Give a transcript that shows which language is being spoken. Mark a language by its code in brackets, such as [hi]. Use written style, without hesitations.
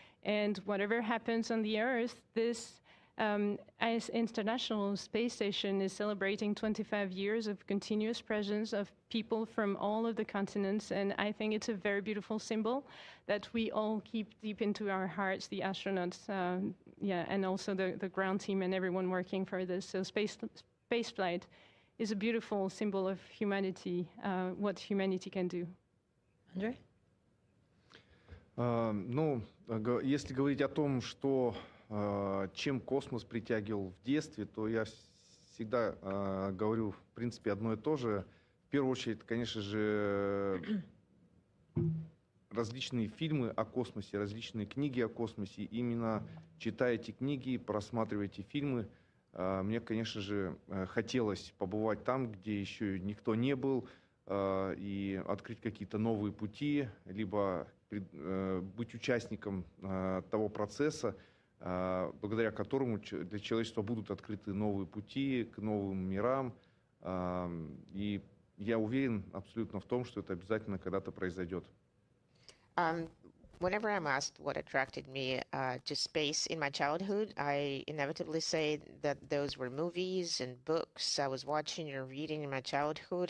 [en] And whatever happens on the Earth, this as International Space Station is celebrating 25 years of continuous presence of people from all of the continents, and I think it's a very beautiful symbol that we all keep deep into our hearts, the astronauts, yeah, and also the ground team and everyone working for this. So space flight is a beautiful symbol of humanity, what humanity can do. Andre? [ru] Ну, если говорить о том, что чем космос притягивал в детстве, то я всегда говорю, в принципе, одно и то же. В первую очередь, конечно же, различные фильмы о космосе, различные книги о космосе. Именно читая эти книги, просматривая эти фильмы, мне, конечно же, хотелось побывать там, где еще никто не был, и открыть какие-то новые пути, либо быть участником того процесса, благодаря которому для человечества будут открыты новые пути к новым мирам. И я уверен абсолютно в том, что это обязательно когда-то произойдет. [en] Whenever I'm asked what attracted me to space in my childhood, I inevitably say that those were movies and books I was watching or reading in my childhood.